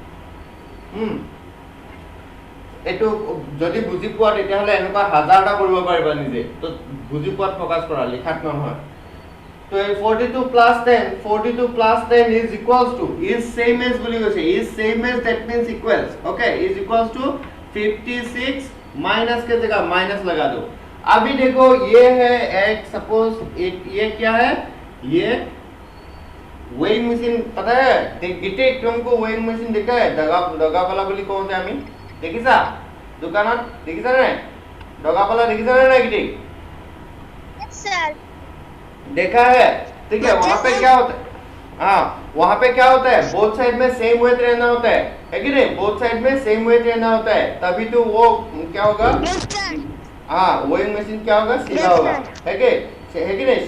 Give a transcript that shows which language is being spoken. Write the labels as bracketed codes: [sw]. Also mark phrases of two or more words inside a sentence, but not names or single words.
[as] এটো যদি বুজি পোৱা তেতিয়াহলে এনেকুৱা হাজাৰটা কৰিব পাৰিবা নিজে। তো বুজি পোৱাত ফোকাস কৰা, লিখাত নহয়। তো [en] 42 plus 10, 42 plus 10 is equals to, is same as [as] বুলি কৈছে, [en] is same as, that means equals, okay, is equals to 56 [hi] माइनस के जगह माइनस लगा दो। अभी देखो ये है एक, सपोज ये क्या है, ये [en] weighing machine, [hi] पता है गीते तुमको वेइंग मशीन देखा है? [as] दगापाला বুলি কওঁতে আমি দেখিছা দোকানত, দেখিছা নে? दगापाला দেখিছা নে গীতে? [en] Yes sir. [hi] देखा है, ठीक है। वहां पे क्या होता है? हाँ, वहां पे क्या होता है, [en] both side [hi] में [en] same weight [hi] रहना होता है कि नहीं? [en] both side [hi] में [en] same weight [hi] रहना होता है, तभी तो वो क्या होगा, हाँ [en] weighing machine [hi] क्या होगा, सीधा होगा, है कि नहीं?